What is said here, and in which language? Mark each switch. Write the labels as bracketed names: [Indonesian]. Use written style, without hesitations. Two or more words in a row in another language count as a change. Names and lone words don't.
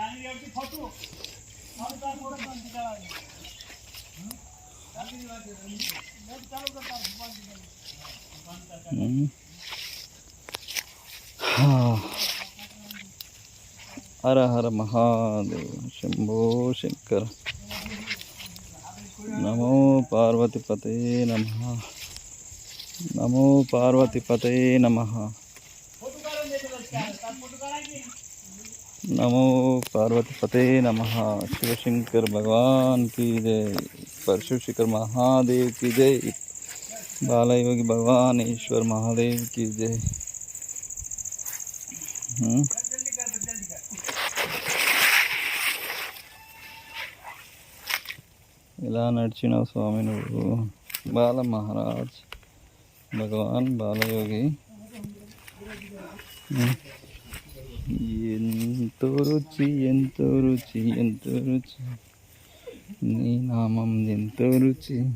[Sanskrit] హర హర మహాదేవ శంభో శంకర. నమో పార్వతీపతే నమః. నమో పార్వతీపతే నమః. नमो पार्वतीपते नमः. [Hindi] शिवशंकर भगवान की जय. परशुशिखर महादेव की जय. बालयोगी भगवान ईश्वर महादेव की जय. [Telugu] ఇలా నడిచినావు స్వామి నువ్వు, బాల మహారాజ్ భగవాన్ బాలయోగి. ఎంతో రుచి, ఎంతో రుచి, ఎంతో రుచి, నీ నామం ఎంతో రుచి.